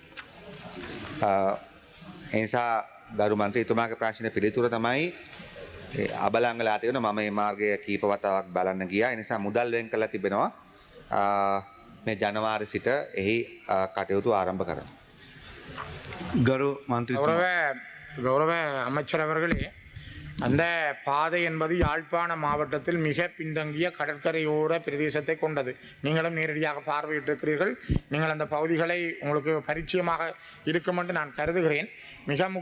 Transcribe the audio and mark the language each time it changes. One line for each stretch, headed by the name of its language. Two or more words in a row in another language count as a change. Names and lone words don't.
Sinhala: එනිසා ගරු මන්ත්‍රීතුමාගේ ප්‍රශ්න පිළිතුර තමයි අබලන් වෙලා තියෙනවා. මම මේ මාර්ගය කීප වතාවක් බලන්න ගියා. ඒ නිසා මුදල් වෙන් කරලා තිබෙනවා. මේ ජනවාරි සිට එහි කටයුතු ආරම්භ කරනවා. ගරු මන්ත්‍රීතුමා.
Tamil: கௌரவ அமைச்சர் அவர்களே, அந்த பாதை என்பது யாழ்ப்பாண மாவட்டத்தில் மிக பின்தங்கிய கடற்கரையோர பிரதேசத்தை கொண்டது. நீங்களும் நேரடியாக பார்வையிட்டிருக்கிறீர்கள். நீங்கள் அந்த பகுதிகளை உங்களுக்கு பரிச்சயமாக இருக்கும் என்று நான் கருதுகிறேன்.